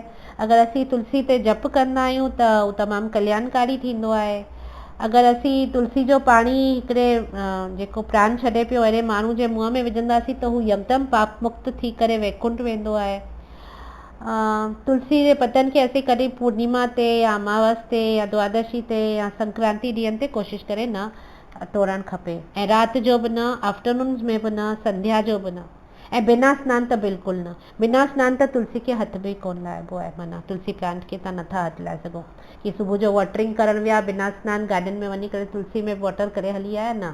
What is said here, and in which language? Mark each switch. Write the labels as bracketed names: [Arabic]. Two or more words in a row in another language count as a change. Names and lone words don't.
[Sindhi] अगरि असीं तुलसी ते जप कंदा आहियूं त उहो तमामु कल्याणकारी थींदो आहे। अगरि असीं तुलसी जो पाणी हिकिड़े जेको प्राण छॾे पियो अहिड़े माण्हू जे मुंहं में विझंदासीं त हू यकदमि पाप मुक्त थी करे वैकुंठ वेंदो आहे। तुलसी जे पतनि खे असीं कॾहिं पूर्णिमा ते या अमावस ते या द्वादशी ते या संक्रांति ॾींहंनि ते कोशिशि करे न तोड़णु खपे, ऐं राति जो बि न, आफ्टरनून में बि न, संध्या जो बि न, ऐं बिना सनानु त बिल्कुलु न। बिना सनानु त तुलसी खे हथ बि कोन लाइबो आहे। माना तुलसी प्लांट खे तव्हां नथा हथु लाए सघो कि सुबुह जो वॉटरिंग करणु विया बिना सनानु, गार्डन में वञी करे तुलसी में वॉटर करे हली आया, न।